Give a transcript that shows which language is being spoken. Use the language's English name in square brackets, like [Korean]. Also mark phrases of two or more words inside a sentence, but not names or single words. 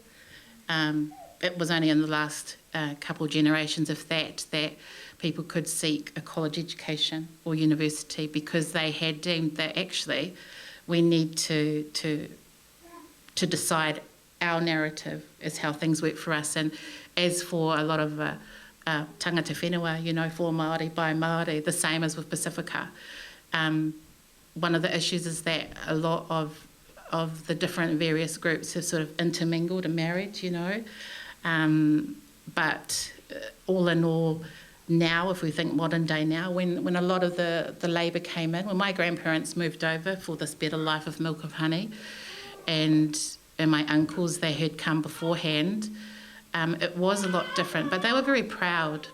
[English] It was only in the last couple of generations, if that people could seek a college education or university because they had deemed that actually we need to decide our narrative is how things work for us. And as for a lot of [Māori] tangata whenua, [English] for Māori, by Māori, the same as with Pacifica. One of the issues is that a lot of the different various groups have sort of intermingled and married, but all in all, now, if we think modern day now, when a lot of the labour came in, when my grandparents moved over for this better life of milk of honey, and my uncles, they had come beforehand, it was a lot different, but they were very proud.